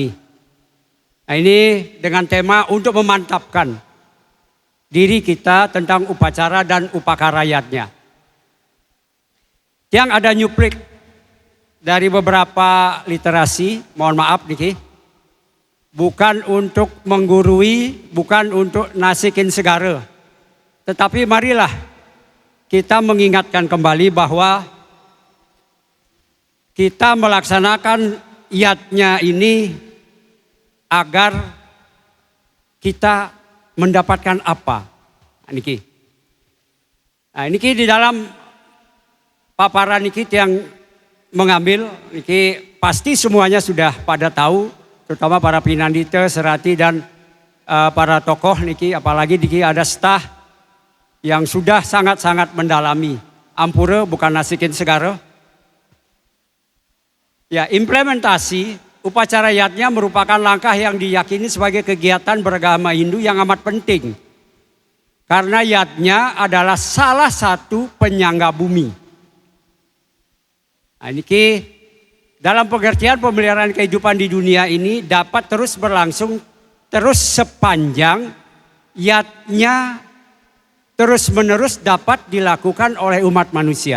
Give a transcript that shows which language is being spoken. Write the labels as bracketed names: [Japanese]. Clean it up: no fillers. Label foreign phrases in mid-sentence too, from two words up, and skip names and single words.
[Indonesian] Nah, ini dengan tema untuk memantapkan diri kita tentang upacara dan upakarayatnya. Yang ada nyuplik dari beberapa literasi, mohon maaf Niki, bukan untuk menggurui, bukan untuk [Balinese] nasikin segara. [Indonesian] Tetapi marilah kita mengingatkan kembali bahwa kita melaksanakan yatnya ini agar kita mendapatkan apa. Niki. Nah, Niki di dalam paparan Niki yang mengambil, Niki pasti semuanya sudah pada tahu, terutama para pinandita, serati dan para tokoh Niki, apalagi Niki ada staf yang sudah sangat-sangat mendalami. [Balinese] Ampura bukan nasikin segara. [Indonesian] Ya, implementasi upacara yatnya merupakan langkah yang diyakini sebagai kegiatan beragama Hindu yang amat penting. Karena yatnya adalah salah satu penyangga bumi. Nah, ini dalam pengertian pemeliharaan kehidupan di dunia ini dapat terus berlangsung terus sepanjang yatnya terus menerus dapat dilakukan oleh umat manusia.